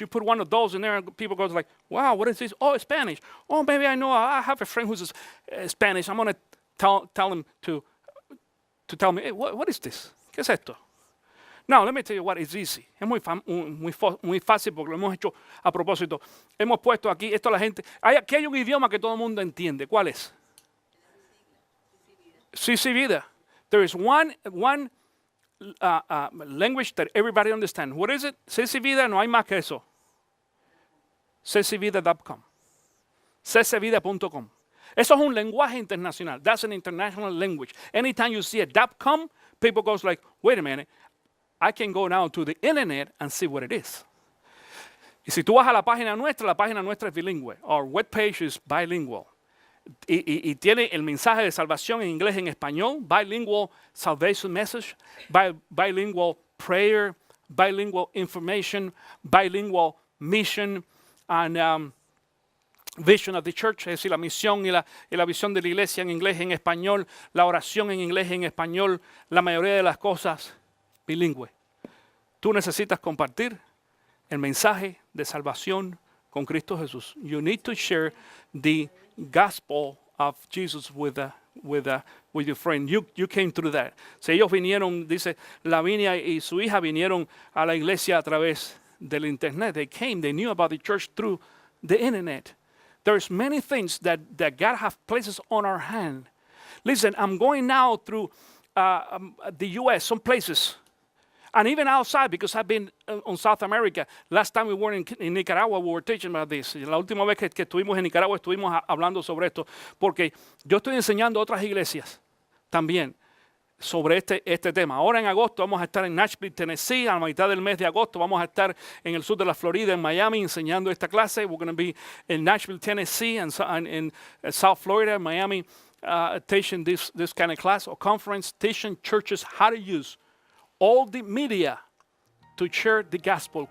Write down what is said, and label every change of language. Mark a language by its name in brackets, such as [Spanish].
[English] You put one of those in there and people go like, wow, what is this? Oh, it's Spanish. Oh, maybe I know. I have a friend who's Spanish. I'm going to tell him to tell me, hey, what is this? [Spanish] ¿Qué es esto? [English] Now, let me tell you what is easy. [Spanish] Es muy fácil porque lo hemos hecho a propósito. Hemos puesto aquí, esto la gente, aquí hay un idioma que todo el mundo entiende. ¿Cuál es? CC Vida. [English] There is one language that everybody understands. What is it? [Spanish] CC Vida, no hay más que eso. ccvida.com. ccvida.com. Eso es un lenguaje internacional. [English] That's an international language. Anytime you see a .com, people goes like, wait a minute, I can go now to the internet and see what it is. [Spanish] Y si tú vas a la página nuestra es bilingüe. [English] Our webpage is bilingual. [Spanish] Y tiene el mensaje de salvación en inglés y en español, [English] bilingual salvation message, bilingual prayer, bilingual information, bilingual mission, and vision of the church, [Spanish] es decir, la misión y la visión de la iglesia en inglés y en español, la oración en inglés y en español, la mayoría de las cosas bilingüe. Tú necesitas compartir el mensaje de salvación con Cristo Jesús. [English] You need to share the gospel of Jesus with your friend. You came through that. [Spanish] Si ellos vinieron, dice Lavinia y su hija vinieron a la iglesia a través del internet. [English] They knew about the church through the internet. There's many things that God has places on our hand. Listen, I'm going now through the U.S., some places. And even outside, because I've been on South America. Last time we were in Nicaragua, we were teaching about this. [Spanish] La última vez que estuvimos en Nicaragua, estuvimos hablando sobre esto. Porque yo estoy enseñando a otras iglesias también sobre este tema. Ahora en agosto vamos a estar en Nashville, Tennessee. A la mitad del mes de agosto vamos a estar en el sur de la Florida, en Miami, enseñando esta clase. [English] We're going to be in Nashville, Tennessee, and in South Florida, Miami, teaching this kind of class or conference, teaching churches how to use all the media to share the gospel.